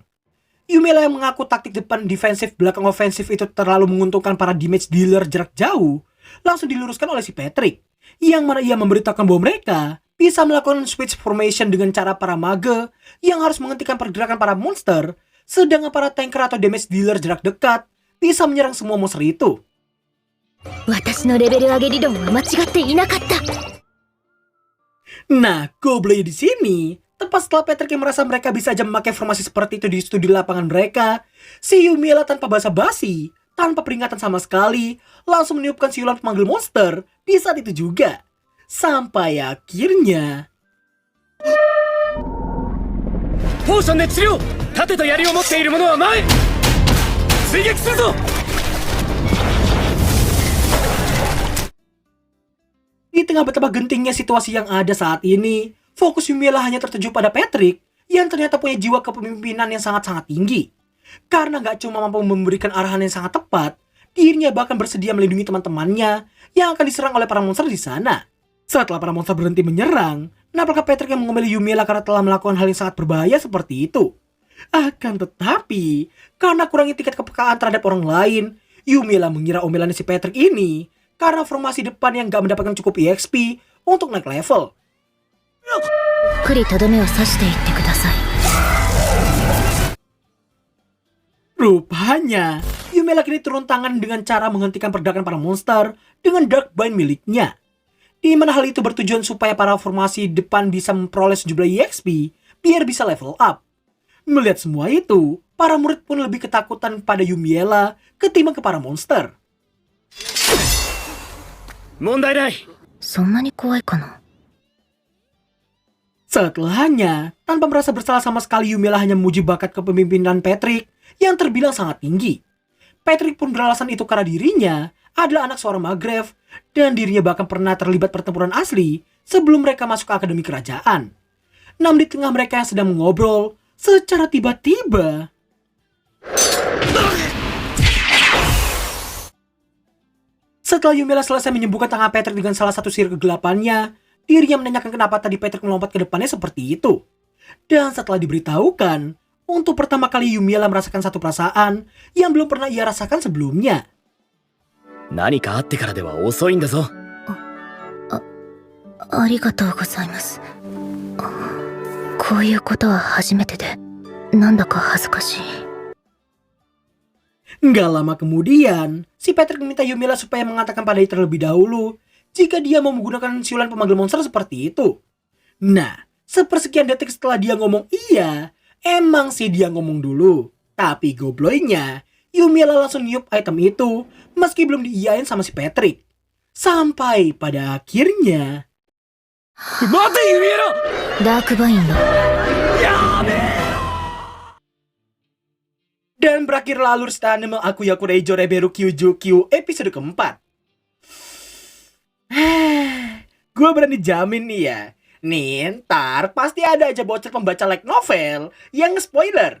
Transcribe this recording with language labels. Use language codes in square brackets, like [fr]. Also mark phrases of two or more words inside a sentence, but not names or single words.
[id] Yumiela yang mengaku taktik depan defensif belakang ofensif itu terlalu menguntungkan para [en] damage dealer [id] jarak jauh, langsung diluruskan oleh si Patrick, yang mana ia memberitakan bahwa mereka bisa melakukan [en] switch formation [id] dengan cara para mage yang harus menghentikan pergerakan para monster, sedangkan para tanker atau [en] damage dealer [id] jarak dekat bisa menyerang semua monster itu. [ja] 私のレベル上げ理論は間違っていなかった。 [id] Nah, gobloknya di sini, tepat setelah Patrick yang merasa mereka bisa aja memakai formasi seperti itu di studi lapangan mereka, si Yumiela tanpa basa-basi, tanpa peringatan sama sekali, langsung meniupkan siulan pemanggil monster di saat itu juga. Sampai akhirnya... [ja] ポーションで治療。盾と槍を持っている者は前。追撃するぞ。 [id] Di tengah betapa gentingnya situasi yang ada saat ini, fokus Yumiela hanya tertuju pada Patrick yang ternyata punya jiwa kepemimpinan yang sangat-sangat tinggi. Karena gak cuma mampu memberikan arahan yang sangat tepat, dirinya bahkan bersedia melindungi teman-temannya yang akan diserang oleh para monster di sana. Setelah para monster berhenti menyerang, nampaknya Patrick yang mengemili Yumiela karena telah melakukan hal yang sangat berbahaya seperti itu. Akan tetapi, karena kurangnya tingkat kepekaan terhadap orang lain, Yumiela mengira omelannya si Patrick ini karena formasi depan yang gak mendapatkan cukup EXP untuk naik level. [ja] ゆっくりとどめを刺していってください。 [id] Rupanya, Yumiela kini turun tangan dengan cara menghentikan pergerakan para monster dengan Dark Bind miliknya. Di mana hal itu bertujuan supaya para formasi depan bisa memperoleh sejumlah EXP biar bisa [en] level up. [id] Melihat semua itu, para murid pun lebih ketakutan pada Yumiela ketimbang ke para monster. [ja] 問題ない。そんなに怖いかな。 [id] Setelahnya, tanpa merasa bersalah sama sekali, Yumiela hanya memuji bakat kepemimpinan Patrick yang terbilang sangat tinggi. Patrick pun beralasan itu karena dirinya adalah anak seorang Maghreb dan dirinya bahkan pernah terlibat pertempuran asli sebelum mereka masuk ke akademi kerajaan. Namun di tengah mereka yang sedang mengobrol, secara tiba-tiba... Setelah Yumiela selesai menyembuhkan tangan Patrick dengan salah satu sihir kegelapannya, dirinya menanyakan kenapa tadi Patrick melompat ke depannya seperti itu. Dan setelah diberitahukan, untuk pertama kali Yumiela merasakan satu perasaan yang belum pernah ia rasakan sebelumnya. [ja] 何かあってからでは遅いんだぞ。ありがとうございます。こういうことは初めてで、なんだか恥ずかしい。 [id] Nggak lama kemudian, si Patrick meminta Yumiela supaya mengatakan padanya terlebih dahulu jika dia mau menggunakan siulan pemanggil monster seperti itu. Nah, sepersekian detik setelah dia ngomong iya, emang sih dia ngomong dulu. Tapi gobloknya, Yumiela langsung niup item itu meski belum diiyain sama si Patrick. Sampai pada akhirnya... [ja] 待てユミエラ。ダークバインの [id] Dan berakhirlah alur setelah anime Akuyaku Reijo Reberu Kyujukyu episode keempat. Gue berani jamin nih ya, nih ntar pasti ada aja bocor pembaca [en] light novel [id] yang nge-spoiler.